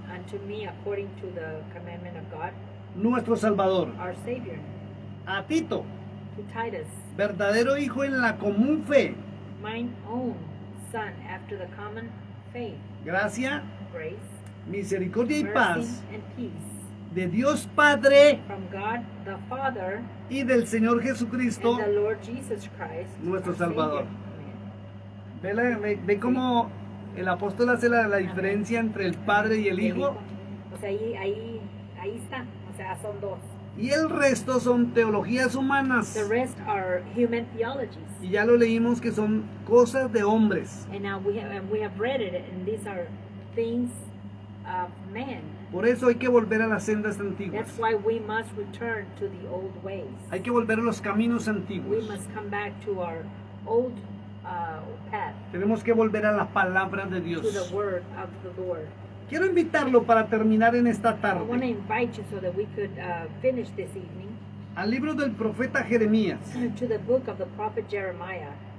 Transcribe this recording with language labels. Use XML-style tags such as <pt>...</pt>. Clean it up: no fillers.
<en>unto me according to the commandment of God,</en> <es>nuestro Salvador.</es> <en>our Savior,</en> <es>A Tito,</es> <en>to Titus,</en> <es>verdadero hijo en la común fe,</es> <en>mine own son after the common faith,</en> <es>gracia,</es> <en>grace,</en> <es>misericordia y</es> <en>mercy,</en> <es>paz</es> <en>and peace</en> <es>de Dios Padre</es> <en>from God the Father</en> <es>y del Señor Jesucristo,</es> <en>and the Lord Jesus Christ,</en> <es>nuestro</es> <en>our</en> <es>Salvador.</es> <en>Savior. Amen.</en> <es>Ve cómo el apóstol hace la diferencia entre el Padre y el Hijo, O sea, ahí está. O sea, son dos. y el resto son teologías humanas.</es> <en>The rest are human theologies.</en> <es>Y ya lo leímos que son cosas de hombres.</es> <en>And now we have read it, and these are things of man.</en> <es>Por eso hay que volver a las sendas antiguas.</es> <en>That's why we must return to the old ways.</en> <es>Hay que volver a los caminos</es> <en>We</en> <es>antiguos.</es> <en>must come back to our old path,</en> <es>Tenemos que volver a la palabra de</es> <en>to</en> <es>Dios.</es> <en>the word of the Lord.</en> <es>Quiero invitarlo para terminar en esta</es> <en>I want to</en> <es>tarde</es> <en>invite you so that we could finish this evening</en> <es>al libro del profeta Jeremías,</es> <en>to the book of the prophet Jeremiah,</en>